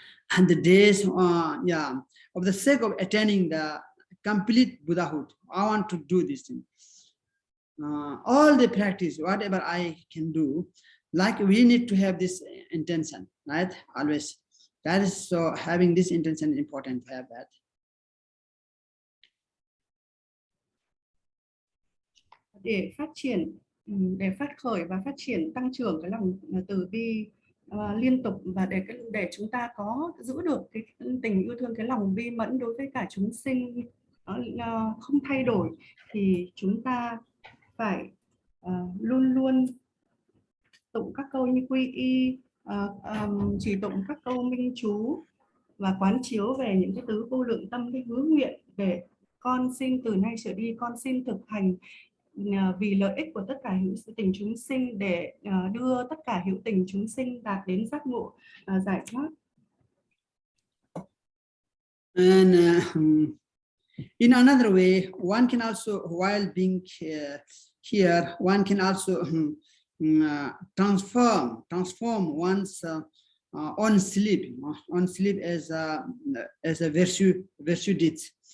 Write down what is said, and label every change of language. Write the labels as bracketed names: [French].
[English] And the days of the sake of attaining the complete Buddhahood, I want to do this thing. All the practice, whatever I can do, like we need to have this intention, right? Always. That is, so having this intention is important to have that. [Vietnamese] Để phát triển, để phát khởi và phát triển tăng trưởng cái lòng từ bi liên tục, và để chúng ta có giữ được cái tình yêu thương, cái lòng bi mẫn đối với cả chúng sinh không thay đổi, thì chúng ta phải luôn luôn tụng các câu như quy y, chỉ tụng các câu minh chú và quán chiếu về những cái tứ vô lượng tâm, cái hứa nguyện để con xin từ nay trở đi, con xin thực hành vì lợi ích của tất cả hữu tình chúng sinh, để đưa tất cả hữu tình chúng sinh đạt đến giác ngộ giải thoát. [English] And in another way, one can also, while being here, one can also transform one's own sleep, on sleep as a virtue deeds.